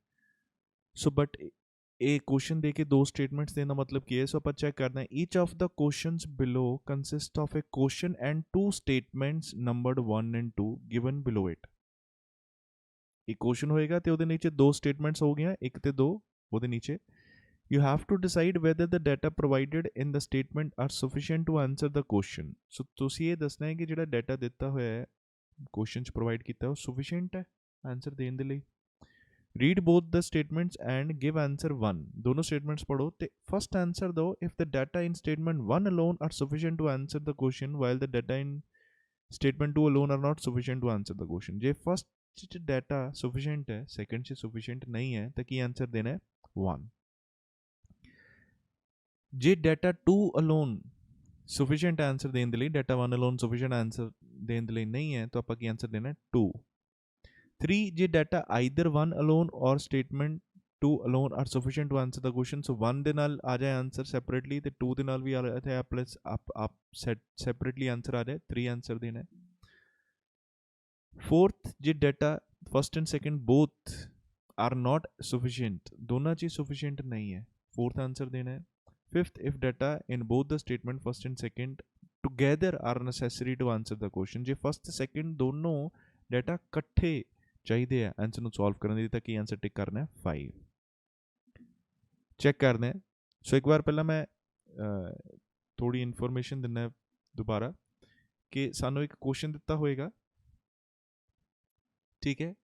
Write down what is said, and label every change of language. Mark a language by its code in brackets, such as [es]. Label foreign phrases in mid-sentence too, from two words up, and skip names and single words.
[pa] ਸੋ ਬਟ ਇਹ ਕੁਐਸਚਨ ਦੇ ਕੇ ਦੋ ਸਟੇਟਮੈਂਟਸ ਦੇਣ ਦਾ ਮਤਲਬ ਕੀ ਹੈ? ਸੋ ਆਪਾਂ ਚੈੱਕ ਕਰਦੇ ਹਾਂ, [en] Each of the questions below consist of a question and two statements numbered 1 and 2 given below it. [pa] ਇੱਕ ਕੁਐਸਚਨ ਹੋਏਗਾ ਤੇ ਉਹਦੇ ਨੀਚੇ [en] ਦੋ ਸਟੇਟਮੈਂਟਸ ਹੋ ਗਈਆਂ, ਇੱਕ ਤੇ ਦੋ, ਉਹਦੇ ਨੀਚੇ you have to decide whether the data provided in the statement are sufficient to answer the question. [pa] So ਤੁਸੀਂ ਇਹ ਦੱਸਣਾ ਹੈ ਕਿ ਜਿਹੜਾ ਡਾਟਾ ਦਿੱਤਾ ਹੋਇਆ ਹੈ, ਕੁਐਸਚਨ ਚ ਪ੍ਰੋਵਾਈਡ ਕੀਤਾ, ਉਹ ਸਫੀਸ਼ੀਐਂਟ ਹੈ ਆਨਸਰ ਦੇਣ ਦੇ ਲਈ। [en] Read both the statements and give answer 1. [pa] ਦੋਨੋਂ ਸਟੇਟਮੈਂਟਸ ਪੜੋ ਤੇ ਫਸਟ ਆਨਸਰ ਦਿਓ [en] if the data in statement 1 alone are sufficient to answer the question while the data in statement 2 alone are not sufficient to answer the question। [pa] ਜੇ ਫਸਟ ਚ ਡਾਟਾ ਸਫੀਸ਼ੀਐਂਟ ਹੈ, ਸੈਕੰਡ ਚ ਸਫੀਸ਼ੀਐਂਟ ਨਹੀਂ ਹੈ, ਤਾਂ ਕੀ ਆਨਸਰ ਦੇਣਾ ਹੈ? 1। ਜੇ ਡਾਟਾ 2 ਅਲੋਨ ਸਫੀਸ਼ੀਐਂਟ ਆਨਸਰ ਦੇਣ ਦੇ ਲਈ, ਡਾਟਾ 1 ਅਲੋਨ ਸਫੀਸ਼ੀਐਂਟ ਆਨਸਰ ਦੇਣ ਦੇ ਲਈ ਨਹੀਂ ਹੈ, ਤਾਂ ਆਪਾਂ ਕੀ ਆਨਸਰ ਦੇਣਾ ਹੈ? 2। [en] 3 ਜੇ data either 1 alone or statement 2 alone are sufficient to answer the question. [pa] ਸੋ 1 ਦੇ ਨਾਲ ਆ ਜਾਏ ਆਨਸਰ ਸੈਪਰੇਟਲੀ, ਤੇ 2 ਦੇ ਨਾਲ ਵੀ ਆ ਜਾਏ ਪਲੱਸ ਆਪ ਸੈਪਰੇਟਲੀ ਆਨਸਰ ਆ ਜਾਏ, 3 ਆਨਸਰ ਦੇਣਾ ਹੈ। 4th ਜੇ [en] data first and second both are not sufficient, [pa] ਦੋਨਾਂ 'ਚ ਹੀ ਸਫੀਸ਼ੀਐਂਟ ਨਹੀਂ ਹੈ, 4th ਆਨਸਰ ਦੇਣਾ ਹੈ। [en] 5th if data in both the statement first and second together are necessary to answer the question। [pa] ਜੇ ਫਸਟ ਤੇ ਸੈਕੰਡ ਦੋਨੋਂ ਡਾਟਾ ਇਕੱਠੇ ਚਾਹੀਦੇ ਆ ਆਨਸਰ ਨੂੰ ਸੋਲਵ ਕਰਨ ਲਈ, ਤਾਂ ਕੀ ਆਨਸਰ ਟਿਕ ਕਰਨਾ ਹੈ? 5। ਚੈੱਕ ਕਰਦੇ ਹਾਂ। ਸੋ ਇੱਕ ਵਾਰ ਪਹਿਲਾਂ ਮੈਂ ਥੋੜੀ ਇਨਫੋਰਮੇਸ਼ਨ ਦਿੰਦਾ ਦੁਬਾਰਾ, ਕਿ ਸਾਨੂੰ ਇੱਕ ਕੁਐਸਚਨ ਦਿੱਤਾ ਹੋਏਗਾ, ਠੀਕ ਹੈ।